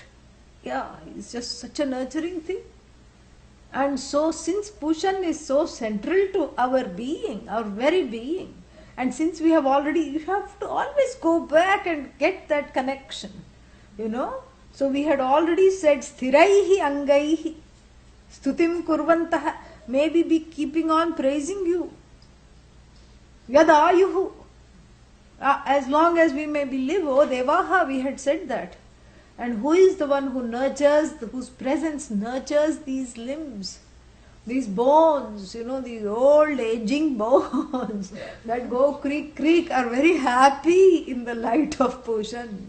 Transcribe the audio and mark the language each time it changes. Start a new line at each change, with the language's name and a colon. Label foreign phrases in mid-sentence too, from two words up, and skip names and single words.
English: Yeah, it's just such a nurturing thing. And so since Pushan is so central to our being, our very being, and since you have to always go back and get that connection, So we had already said,
Sanskrit: sthiraihi angaihi, stutim kurvantaha,
English: maybe be keeping on praising you. Yadayuhu, as long as we may be live, O Devaha, we had said that. And who is the one who nurtures, whose presence nurtures these limbs, these bones, these old aging bones that go creak, creak, are very happy in the light of Pushan.